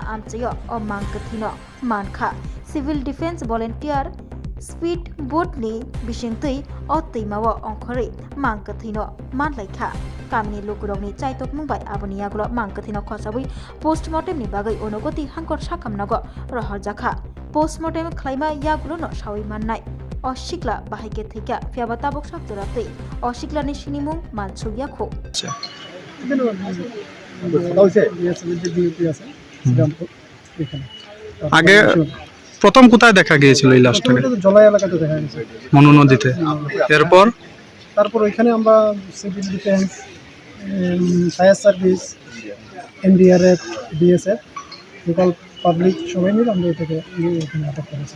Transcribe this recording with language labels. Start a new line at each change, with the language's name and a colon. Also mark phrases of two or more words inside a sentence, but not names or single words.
Kok Borok: Amchayo O Mangkwthwi no Mankha
English: Civil Defense Volunteer Speed boat
Kok Borok: ni bisingtwi o Twimao ongkhori Mangkwthwi no manlaikha Kamini Lukurokni chaitok mungbai aboni yagulo Mangkwthwi no khosabui postmortem ni bagai onogoti hangkor sakamnago rohorjakha postmortem khlaima yagulo no sawi mannai Osikla bahaike thika phiaba tabok sakjoratwi Osiklani sinimung mansugya kho
Bangla: আগে প্রথম কোথায় দেখা গিয়েছিল এই লাশটাকে? জলাই এলাকাতে দেখা গেছে মনু নদীতে। এরপর তারপর ওইখানে আমরা
English: civil defence fire service
Bangla: এনডিআরএফ বিএসএফ
English: local public
Bangla: সবাই মিলে আমরা এটাকে এখানে আটক করেছি।